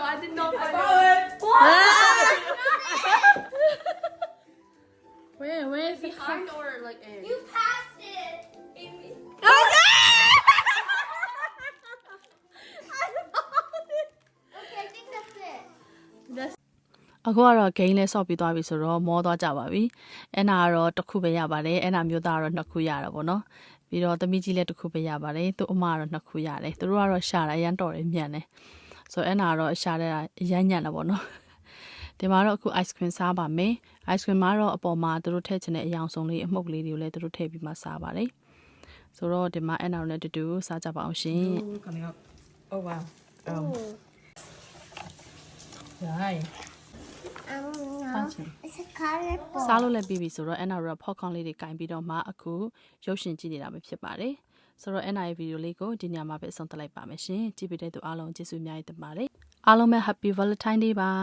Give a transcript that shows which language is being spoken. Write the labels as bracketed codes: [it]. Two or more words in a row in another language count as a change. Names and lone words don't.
[en] I did not find it. Where is it? Behind or like in? You passed it. Okay, I think that's it. [my] အခုကတော့ gain လဲဆော့ပြီးသွားပြီဆိုတော့မောသွားကြပါပြီ။အဲ့နာကတော့တစ်ခုပဲရပါတယ်။အဲ့နာမျိုးသားကတော့နှစ်ခုရတာပေါ့နော်။ပြီးတော့သမီးကြီးလည်းတစ်ခုပဲရပါတယ်။သူ့အမကတော့နှစ်ခုရတယ်။သူတို့ကတော့ရှာတာအရန်တော်တယ်မြန်တယ်။ဆိုတော့အဲ့နာကတော့ရှာတဲ့အရန်ညံ့တာပေါ့နော်။ဒီမှာတော့အခု [en] ice cream [my] စားပါမယ်။ [en] ice cream [my] မှာတော့အပေါ်မှာသူတို့ထည့်ချင်တဲ့အယောင်ဆုံးလေးအမှုတ်လေးတွေကိုလည်းသူတို့ထည့်ပြီးမှစားပါတယ်။ဆိုတော့ဒီမှာအဲ့နာနဲ့တူတူစားကြပါအောင်ရှင်။ [en] Ooh, coming up. Oh wow. Right. It's a colorful. [my] စားလို့လည်းပြီးပြီဆိုတော့ Anna ရော popcorn လေးတွေကင်ပြီးတော့မှအခုရုပ်ရှင်ကြည့်နေတာပဲဖြစ်ပါတယ်ဆိုတော့ Anna ရဲ့ဗီဒီယိုလေးကိုဒီညမှာပဲအဆုံးသတ်လိုက်ပါမယ်ရှင်ကြည့်ပြီးတဲ့သူအားလုံးကျေးဇူးအများကြီးတင်ပါတယ်အားလုံးပဲ [en] Happy Valentine Day [my] ပါ